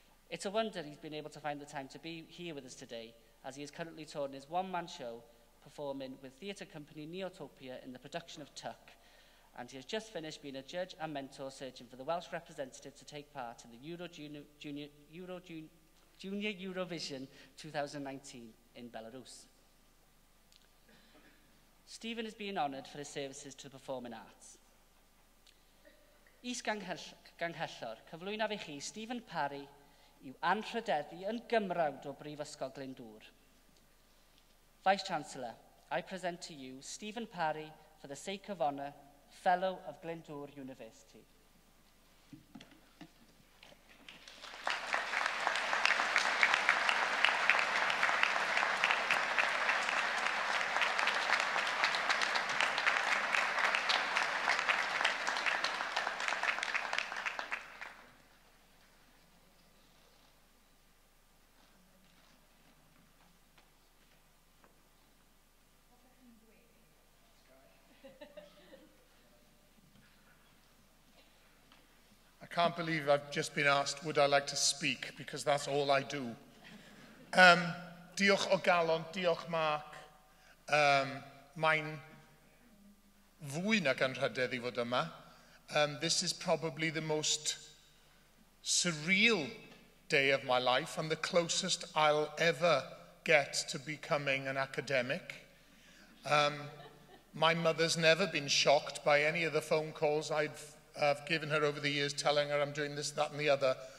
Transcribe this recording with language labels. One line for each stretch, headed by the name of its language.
English: It's a wonder he's been able to find the time to be here with us today, as he is currently touring his one-man show, performing with theatre company Neotopia in the production of Tuck, and he has just finished being a judge and mentor searching for the Welsh representative to take part in the Junior Eurovision 2019 in Belarus. Stephen is being honoured for his services to the performing arts.
Welsh: Ganghellor, cyflwynaf i chi Stephen Parry i'w anrhydeddu yn gymrawd o Brifysgol Glyndwr.
English: Vice-Chancellor, I present to you Stephen Parry for the sake of honour, Fellow of Glyndwr University. can't believe I've just been asked, would I like to speak, because that's all I do.
Welsh: Diolch o galon, diolch Mark. Mae'n fwy nag anrhydedd I fod yma.
English: This is probably the most surreal day of my life and the closest I'll ever get to becoming an academic. My mother's never been shocked by any of the phone calls I've given her over the years telling her I'm doing this, that and the other.